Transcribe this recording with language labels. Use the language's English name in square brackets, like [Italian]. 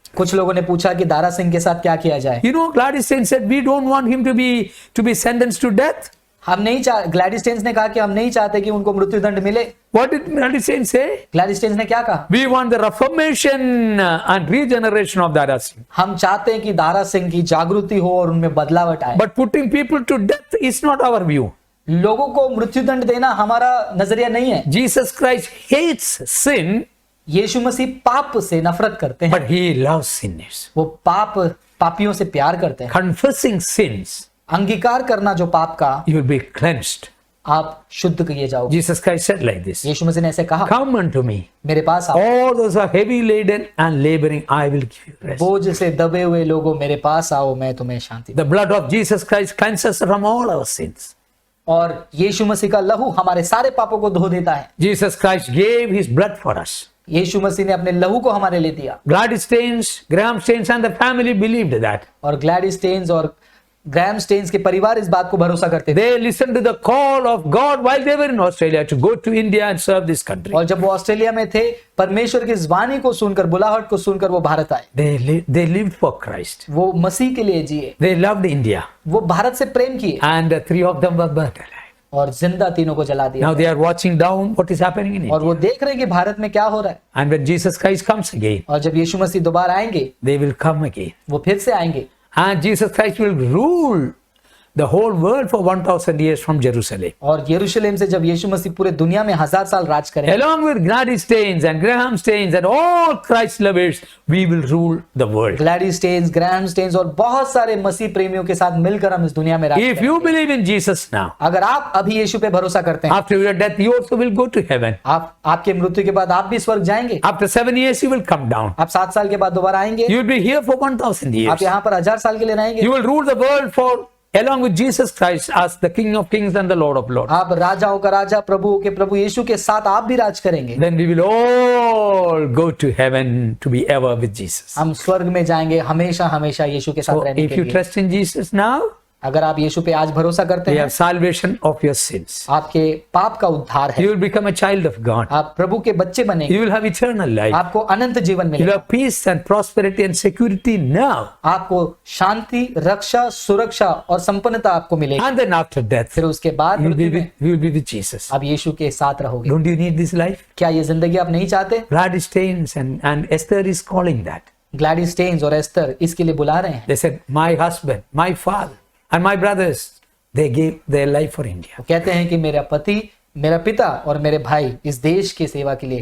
[Hindi] कुछ लोगों ने पूछा कि दारा सिंह के साथ क्या किया जाए। [English] You know, Gladys Singh said, we don't want him to be sentenced to death. [Hindi] हम नहीं ग्लैडिस स्टेन्स ने कहा कि हम नहीं चाहते कि उनको मृत्युदंड मिले। [English] What did Gladys Singh say? [Hindi] Gladys stains ने क्या कहा? [English] We want the reformation and regeneration of Dara Singh. [Hindi] हम चाहते हैं कि दारा सिंह की जागृति हो और उनमें बदलावट आए। [English] But putting people to death is not our view. [Hindi] लोगों को मृत्युदंड देना हमारा नजरिया नहीं है। [English] Jesus Christ hates sin, [Hindi] यीशु मसीह पाप से नफरत करते हैं, [English] but he loves sinners. [Hindi] वो पापियों से प्यार करते हैं। [English] Confessing sins, [Hindi] अंगीकार करना जो पाप का, [English] you will be cleansed. [Hindi] आप शुद्ध किए जाओगे। [English] Jesus Christ said like this, [Hindi] यीशु मसीह ने ऐसे कहा, [English] come unto me, [Hindi] मेरे पास आओ, [English] all those are heavy laden and laboring, I will give you rest. [Hindi] बोझ से दबे हुए लोगों, मेरे पास आओ, मैं तुम्हें शांति। [English] The blood of Jesus Christ cleanses us from all our sins. [Hindi] और यीशु मसीह का लहू हमारे सारे पापों को धो देता है। [English] Jesus Christ gave his blood for us. [Hindi] यीशु मसीह ने अपने लहू को हमारे लिए दिया। [English] Gladys Staines, Graham Staines and the family believed that. [Hindi] और ग्लैडिस स्टेन्स और ग्राहम स्टेन्स के परिवार इस बात को भरोसा करते थे। [English] They listened to the call of God while they were in Australia to go to India and serve this country. [Hindi] और जब वो ऑस्ट्रेलिया में थे, परमेश्वर की इस वाणी को सुनकर, बुलाहट को सुनकर वो भारत आए। [English] They lived for Christ. [Hindi] वो मसीह के लिए जिए, [English] They loved India. [Hindi] वो भारत से प्रेम किए [English] And 3 of them were burnt alive. [Hindi] और जिंदा तीनों को जला दिया। [English] Now they are watching down what is happening in India. [Hindi] और वो देख रहे हैं कि भारत में क्या हो रहा है। [English] And when Jesus Christ comes again, [Hindi] और जब यीशु मसीह दोबारा आएंगे, [English] they will come again. [Hindi] वो फिर से आएंगे [English] And Jesus Christ will rule the whole world for 1000 years from Jerusalem. [Hindi] और यरूशलेम से जब यीशु मसीह पूरे दुनिया में 1000 साल राज करें, [English] Along with Gladys Staines and Graham Staines and all Christ lovers, we will rule the world. [Hindi] Gladys stains, Graham stains और बहुत सारे मसीह प्रेमियों के साथ मिलकर हम इस दुनिया में राज [English] If [Hindi] करेंगे। [English] you believe in Jesus now, [Hindi] अगर आप अभी यीशु पे भरोसा करते हैं, [English] after your death, you also will go to heaven. [Hindi] आपके मृत्यु के बाद आप भी स्वर्ग जाएंगे। [English] After 7 years, you will come down. [Hindi] आप 7 साल के बाद दोबारा आएंगे। [English] You will be here for 1000 years. [Hindi] आप यहाँ पर 1000 साल के लिए रहेंगे। [English] You will rule the world along with Jesus Christ as the King of Kings and the Lord of Lords. [Hindi] आप राजाओं का राजा, प्रभुओं के प्रभु यीशु के साथ आप भी राज करेंगे। [English] Then we will all go to heaven to be ever with Jesus. [Hindi] हम स्वर्ग में जाएंगे हमेशा हमेशा यीशु के साथ [English] So [Hindi] रहने [English] if [Hindi] के [English] you [Hindi] लिए। [English] trust in Jesus now, [Hindi] अगर आप यीशु पे आज भरोसा करते [English] you [Hindi] हैं, [English] have salvation of your sins. [Hindi] आपके पाप का उद्धार है, [English] You will become a child of God. [Hindi] आप प्रभु के बच्चे बनेंगे, [English] You will have eternal life. [Hindi] आपको अनंत जीवन [English] You will [Hindi] मिलेगा, [English] have peace and prosperity and security now. [Hindi] आपको शांति, रक्षा, सुरक्षा और संपन्नता आपको मिलेगी। [English] And then after death, [Hindi] फिर उसके बाद [English] you will be [Hindi] मृत्यु में [English] with, you will be with Jesus. [Hindi] आप यीशु के साथ रहोगे। [English] Don't you need this life? [Hindi] क्या ये जिंदगी आप नहीं चाहते? [English] Gladys Staines and Esther is calling that. [Hindi] Gladys stains और एस्तर इसके लिए बुला रहे हैं। [English] They said, my husband, my father, and my brothers, they gave their life for India. [Hindi] वो कहते हैं कि मेरा पति, मेरा पिता और मेरे भाई इस देश की सेवा के लिए